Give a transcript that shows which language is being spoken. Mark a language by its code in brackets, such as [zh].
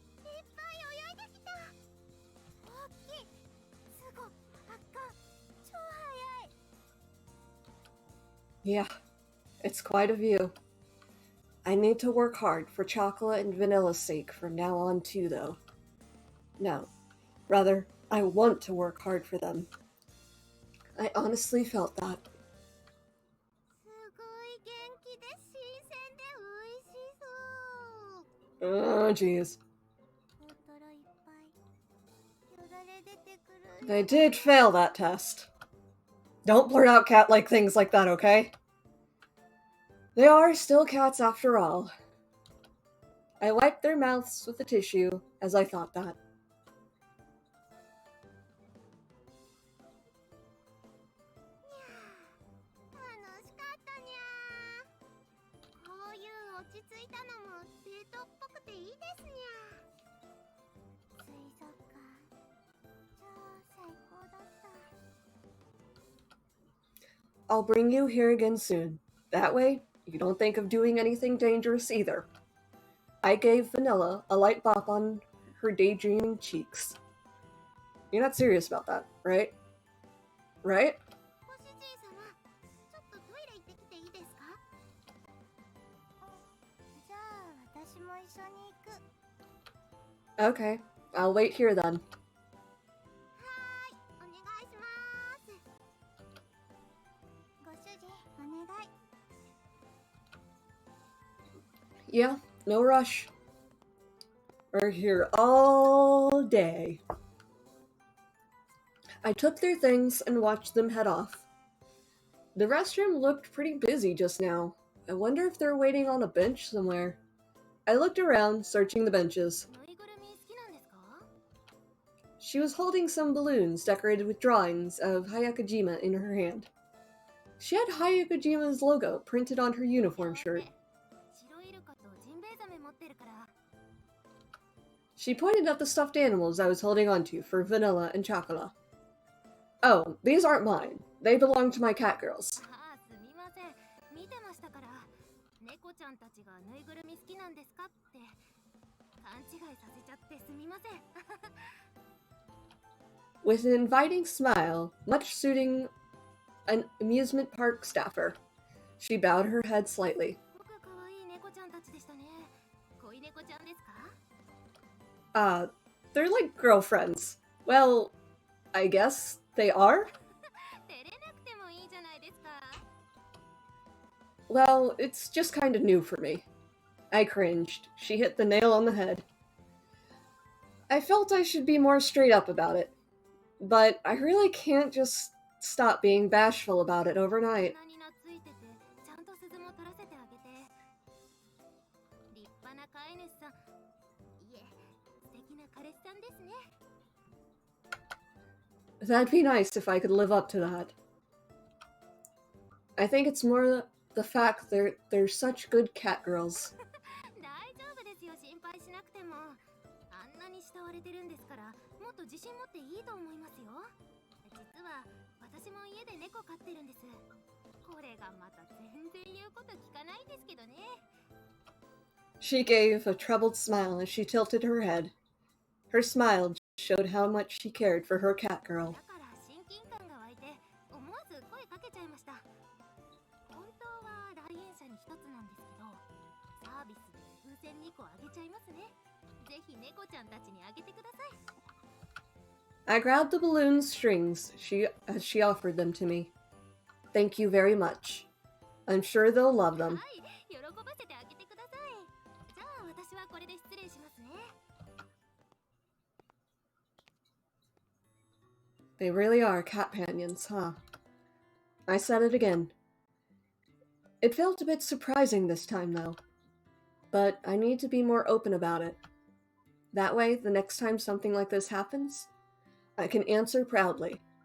[ja] いっぱい泳いできた。大きい。すごい。圧巻。超速い。 [en] Yeah, it's quite a view. I need to work hard for chocolate and vanilla's sake from now on too, though. No, rather, I want to work hard for them. I honestly felt that. [ja] すごい元気で新鮮で美味しそう。 [en] Oh, jeez. [ja] 大トロいっぱい。よだれ出てくる。 [en] They did fail that test. Don't blurt out cat-like things like that, okay? They are still cats after all. I wiped their mouths with a tissue as I thought that. [ja] 楽しかったにゃー。こういう落ち着いたのもデートっぽくていいですにゃ。水族館超最高だった。 [en] I'll bring you here again soon. That way, you don't think of doing anything dangerous either. I gave Vanilla a light bop on her daydreaming cheeks. You're not serious about that, right? Right? [ja] ご主人様、ちょっとトイレ行ってきていいですか？じゃあ私も一緒に行く。 [en] Okay, I'll wait here then. [ja] はーい、お願いします。ご主人、お願い。 [en] Yeah, no rush. We're here all day. I took their things and watched them head off. The restroom looked pretty busy just now. I wonder if they're waiting on a bench somewhere. I looked around, searching the benches. [ja] ぬいぐるみ好きなんですか？ [en] She was holding some balloons decorated with drawings of Hayakojima in her hand. She had Hayakojima's logo printed on her uniform shirt. [ja] 白イルカとジンベエザメ持ってるから。 [en] She pointed at the stuffed animals I was holding onto for Vanilla and Chocola. Oh, these aren't mine. They belong to my cat girls. [ja] ああ、すみません。見てましたから。猫ちゃんたちがぬいぐるみ好きなんですかって勘違いさせちゃってすみません。 [en] With an inviting smile, much suiting an amusement park staffer, she bowed her head slightly. [ja] 僕可愛い猫ちゃんたちでしたね。恋猫ちゃんですか？ [en] They're like girlfriends. Well, I guess they are? [ja] 照れなくてもいいじゃないですか。 [en] Well, it's just kind of new for me. I cringed. She hit the nail on the head. I felt I should be more straight up about it. But I really can't just stop being bashful about it overnight. [ja] 鼻に懐いててちゃんと鈴も取らせてあげて。立派な飼い主さん。いえ、素敵な彼氏さんですね。 [en] That'd be nice if I could live up to that. I think it's more the fact they're such good cat girls. [ja] 大丈夫ですよ、心配しなくても。あんなに慕われてるんですから、もっと自信持っていいと思いますよ。実は私も家で猫飼ってるんです。これがまた全然言うこと聞かないんですけどね。 [en] She gave a troubled smile as she tilted her head. Her smile showed how much she cared for her cat girl. [ja] だから親近感が湧いて思わず声かけちゃいました。本当は来園者に一つなんですけど、サービスで風船2個あげちゃいますね。ぜひ猫ちゃんたちにあげてください。 [en] I grabbed the balloon's strings as she offered them to me. Thank you very much. I'm sure they'll love them. [ja] はい、喜ばせてあげてください。じゃあ私はこれで失礼しますね。 [en] They really are cat companions, huh? I said it again. It felt a bit surprising this time, though. But I need to be more open about it. That way, the next time something like this happens, I can answer proudly.